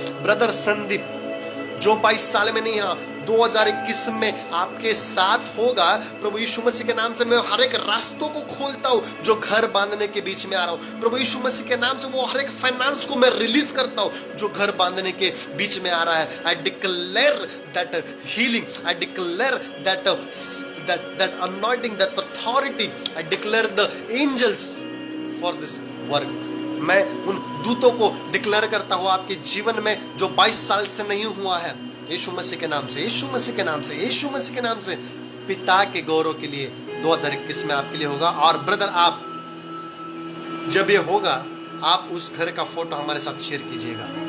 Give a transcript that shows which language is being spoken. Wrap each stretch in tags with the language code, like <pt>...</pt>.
<hi>Brother Sandeep जो 22 साल में नहीं है 2021 में आपके साथ होगा। प्रभु यीशु मसीह के नाम से मैं हर एक रास्तों को खोलता हूँ जो घर बांधने के बीच में आ रहा हूँ। प्रभु यीशु मसीह के नाम से वो हर एक फाइनेंस को मैं रिलीज करता हूँ जो घर बांधने के बीच में आ रहा है।</hi> <en>I declare that healing, I declare that anointing, that authority, I declare the angels for this work.</en> <hi>मैं उन दूतों को डिक्लेयर करता हूँ आपके जीवन में जो 22 साल से नहीं हुआ है, यीशु मसीह के नाम से, यीशु मसीह के नाम से, यीशु मसीह के नाम से। पिता के गौरव के लिए 2021 में आपके लिए होगा। और ब्रदर, आप जब ये होगा, आप उस घर का फोटो हमारे साथ शेयर कीजिएगा।</hi>